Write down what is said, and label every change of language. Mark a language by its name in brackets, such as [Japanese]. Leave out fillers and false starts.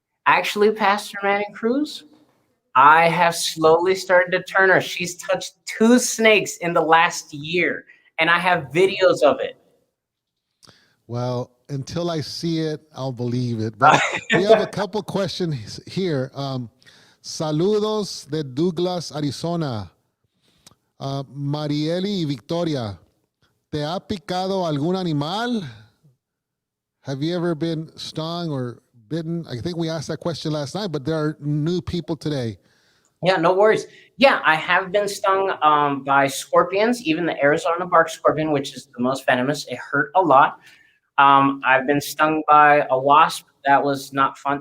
[English] Actually, Pastor Manning Cruz, I have slowly started to turn her. She's touched 2 snakes in the last year, and I have videos of it. Well, until I see it, I'll believe it. But we have a couple questions here. [Spanish] Saludos de Douglas, Arizona. Marieli y Victoria, ¿te ha picado algún animal? [English] Have you ever been stung or bitten? I think we asked that question last night, but there are new people today. Yeah, no worries. Yeah, I have been stung by scorpions, even the Arizona bark scorpion, which is the most venomous. It hurt a lot. I've been stung by a wasp. That was not fun.